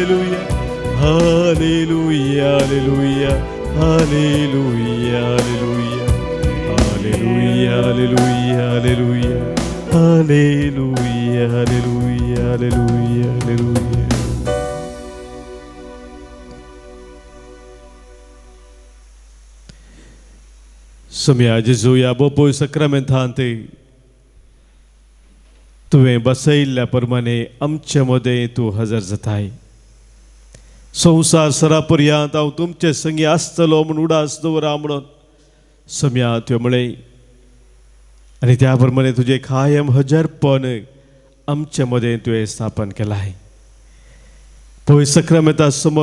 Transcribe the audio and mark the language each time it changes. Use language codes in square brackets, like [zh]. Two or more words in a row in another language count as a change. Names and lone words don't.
[la] Alleluia Alleluia Alleluia Alleluia Alleluia Alleluia Alleluia Alleluia Alleluia Alleluia Alleluia Alleluia [kok] Somia Gesù या बोपोय सक्रमेंतांते तुवें बसयल्ल्या प्रमाणे आमचे मध्ये तूं हजर जाताय संवसार सरापर्यंत हांव तुमचे संगी आसतलो म्हूण उडास दवरा म्हणून सम्या त्यो म्हळे आनी त्या प्रमाणे तुजें कायम हजरपण आमचे मध्ये तुवें स्थापन केलाय पळय सक्रमेंता समोर